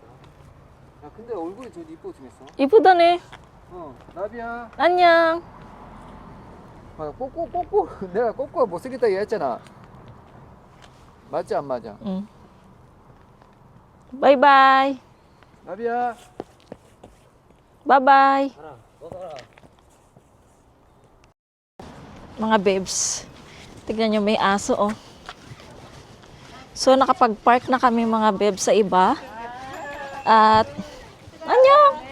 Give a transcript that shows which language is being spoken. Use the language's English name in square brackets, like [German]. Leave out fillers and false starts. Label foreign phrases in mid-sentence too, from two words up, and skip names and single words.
[Korean] 야, 근데 얼굴이 좀 이쁘게 생겼어. 이쁘다네. 나비야. 안녕. 꼬꼬 내가 꼬꼬가 못생겼다 얘기했잖아. 맞지 안 맞아? 응. 바이바이. 나비야. [English] Bye-bye. [Filipino] Mga babes, tignan nyo may aso oh. So nakapag-park na kami mga babes sa iba. At anyong!